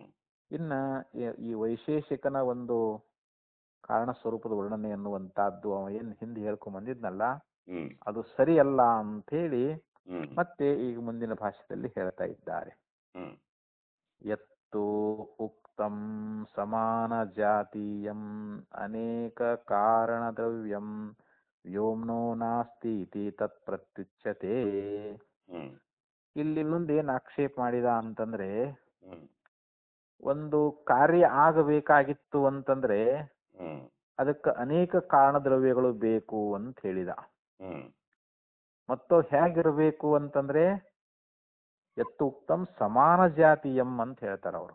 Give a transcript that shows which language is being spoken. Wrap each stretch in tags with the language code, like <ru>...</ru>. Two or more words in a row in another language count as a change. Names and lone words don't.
<kn>ಇನ್ನ ಈ ವೈಶೇಷಿಕನ ಒಂದು ಕಾರಣ ಸ್ವರೂಪದ ವರ್ಣನೆ ಅನ್ನುವಂತಹದ್ದು ಅವ ಏನ್ ಹಿಂದೆ ಹೇಳ್ಕೊಂಡ್ ಬಂದಿದ್ನಲ್ಲ ಹ್ಮ್ ಅದು ಸರಿಯಲ್ಲ ಅಂತ ಹೇಳಿ ಹ್ಮ್ ಮತ್ತೆ ಈಗ ಮುಂದಿನ ಭಾಷೆಯಲ್ಲಿ ಹೇಳ್ತಾ ಇದ್ದಾರೆ. ಹ್ಮ್</kn> <sa>ಯತ್ತು ಉಕ್ತಂ ಸಮಾನ ಜಾತೀಯಂ ಅನೇಕ ಕಾರಣ ದ್ರವ್ಯಂ ವ್ಯೋಮ್ನೋ ನಾಸ್ತಿ ಇತಿ ತತ್ ಪ್ರತ್ಯುಚ್ಯತೆ. ಹ್ಮ್</sa> <kn>ಇಲ್ಲಿ ಮುಂದೆ ಏನ್ ಆಕ್ಷೇಪ ಮಾಡಿದ ಅಂತಂದ್ರೆ ಹ್ಮ್ ಒಂದು ಕಾರ್ಯ ಆಗಬೇಕಾಗಿತ್ತು ಅಂತಂದ್ರೆ ಹ್ಮ್ ಅದಕ್ಕೆ ಅನೇಕ ಕಾರಣ ದ್ರವ್ಯಗಳು ಬೇಕು ಅಂತ ಹೇಳಿದ. ಹ್ಮ್ ಮತ್ತು ಹೇಗಿರಬೇಕು ಅಂತಂದ್ರೆ</kn> <sa>ಎತ್ತು ಉಕ್ತಂ ಸಮಾನ ಜಾತಿಯಂ</sa> <kn>ಅಂತ ಹೇಳ್ತಾರ ಅವರು.</kn>